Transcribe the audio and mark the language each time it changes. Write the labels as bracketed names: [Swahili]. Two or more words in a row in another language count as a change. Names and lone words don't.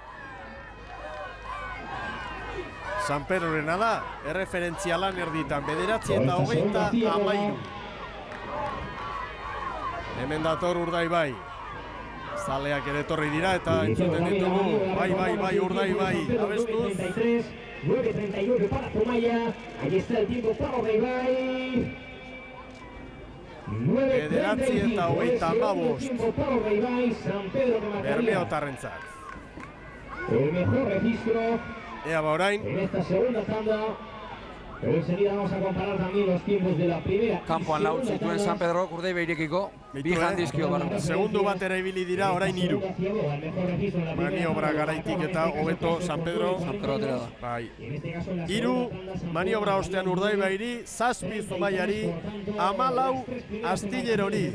[Basque] San Pedrorena da, erreferentzia lan erditan, 9:23. Hemen dator Urdaibai. Zaleak ere etorri dira eta entzuten ditugu. Bai, Urdaibai. Abestuz. [Spanish] 9:39 para Zumaya. Ahí está el tiempo para Urdaibai. [Basque] 9:35. Bermeotarrentzat. [Spanish] El mejor registro [Basque] Ea orain. [Spanish] en esta segunda tanda. Pero enseguida vamos a comparar también los tiempos de la primera. [Basque] Kanpoan lau zituen San Pedro, Urdaibarekiko, bi handizkio barra. Segundu batera ibili dira, orain 3. Maniobra garaitik eta hobeto San Pedro. Atera da. Bai. 3 maniobra ostean Urdaibairi, 7 Zumaiari, 14 Astillerori.